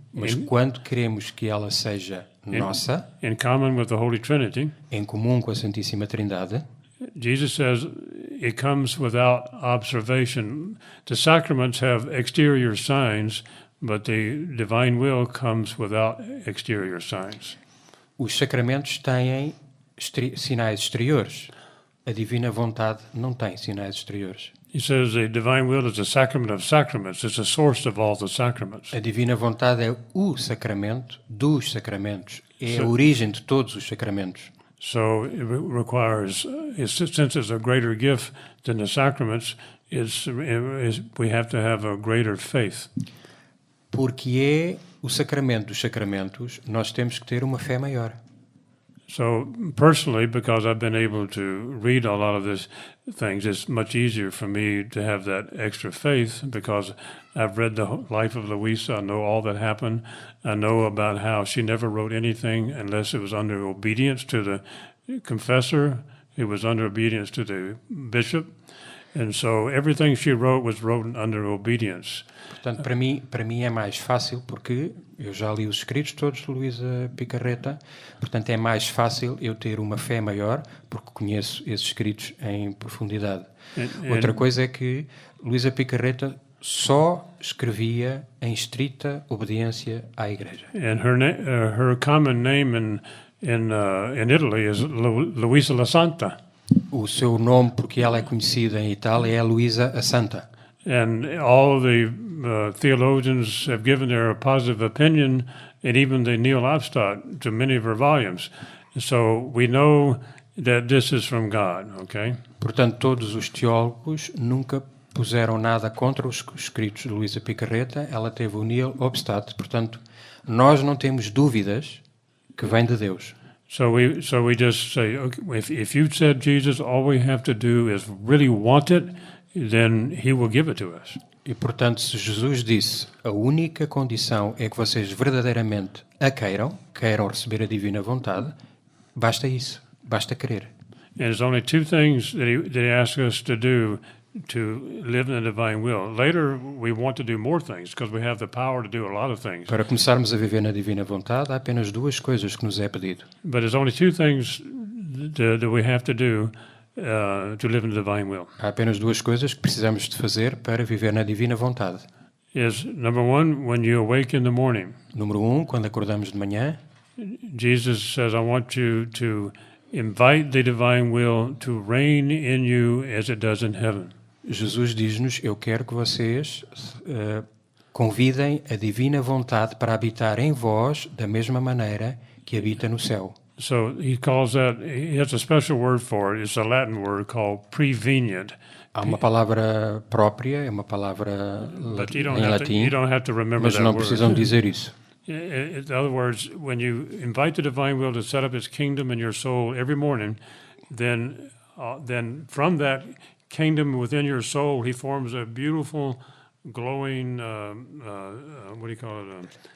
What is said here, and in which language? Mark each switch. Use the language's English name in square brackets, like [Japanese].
[Portuguese] Mas quando queremos que ela seja nossa, [English] in common with the Holy Trinity, [Portuguese] em comum com a Santíssima Trindade, [English] Jesus says it comes without observation. The sacraments have exterior signs, but the divine will comes without exterior signs. [Portuguese] os sacramentos têm sinais exteriores. A divina vontade não tem sinais exteriores. [English] He says the divine will is the sacrament of sacraments. It's the source of all the sacraments. [Portuguese] A divina vontade é o sacramento dos sacramentos. É a origem de todos os sacramentos. [English] So it requires, since it's a greater gift than the sacraments, we have to have a greater faith. [Portuguese] Porque é o sacramento dos sacramentos, nós temos que ter uma fé maior. [English] So personally, because I've been able to read a lot of these things, it's much easier for me to have that extra faith because I've read the life of Louisa. I know all that happened. I know about how she never wrote anything unless it was under obedience to the confessor. It was under obedience to the bishop. And so everything she wrote was written under obedience. [Portuguese] Portanto, para mim é mais fácil porque eu já li os escritos todos de Luísa Picarreta, portanto é mais fácil eu ter uma fé maior porque conheço esses escritos em profundidade. Outra coisa é que Luísa Picarreta só escrevia em estrita obediência à Igreja. [English] And her common name in Italy is Luisa la Santa. [Portuguese] O seu nome, porque ela é conhecida em Itália, é Luísa a Santa. [English] And all the theologians have given their positive opinion, and even the Neil Obstott, to many of her volumes. So we know that this is from God, okay? [Portuguese] Portanto, todos os teólogos nunca puseram nada contra os escritos de Luísa Picarreta. Ela teve o Neil Obstott. Portanto, nós não temos dúvidas que vem de Deus. [English] So we just say, okay, if you said Jesus, all we have to do is really want it, then He will give it to us. [Portuguese] E, portanto, se Jesus disse, a única condição é que vocês verdadeiramente a queiram receber a divina vontade, basta isso, basta querer. [English] And there's only two things that he asks us to do to live in the divine will. Later, we want to do more things because we have the power to do a lot of things. [Portuguese] Para começarmos a viver na divina vontade, há apenas duas coisas que nos é pedido. [English] But there's only two things that we have to do to live in the divine will. [Portuguese] Há apenas duas coisas que precisamos de fazer para viver na divina vontade. [English] Is number one, when you awake in the morning. [Portuguese] Número 1, quando acordamos de manhã, [English] Jesus says, I want you to invite the divine will to reign in you as it does in heaven. [Portuguese] Jesus diz-nos, eu quero que vocês convidem a divina vontade para habitar em vós da mesma maneira que habita no céu. [English] So he calls that, he has a special word for it. It's a Latin word called prevenient. [Portuguese] Há uma palavra própria, é uma palavra [English] But [Portuguese] em latim, [English] you don't have to remember [Portuguese] mas [English] that [Portuguese] não [English] word. [Portuguese] precisam dizer isso. [English] In other words, when you invite the divine will to set up its kingdom in your soul every morning, then from that kingdom within your soul, he forms a beautiful, glowing, what do you call it?